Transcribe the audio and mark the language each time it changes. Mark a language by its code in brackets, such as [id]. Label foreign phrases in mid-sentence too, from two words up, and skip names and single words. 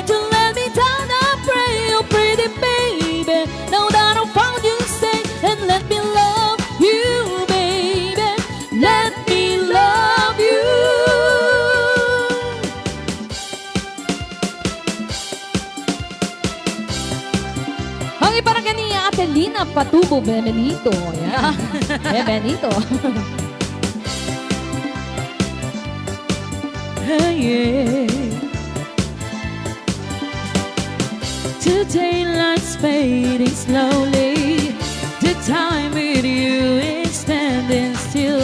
[en] Don't let me down, I pray. You're pretty, baby. Now that I found you, stay and let me love you, baby. Let me love you. [tl] Ang iparang kaniya Ate Lina Patubo Benito. Ayan. Benito. [en] Yeah. Today light's fading slowly. The time with you is standing still.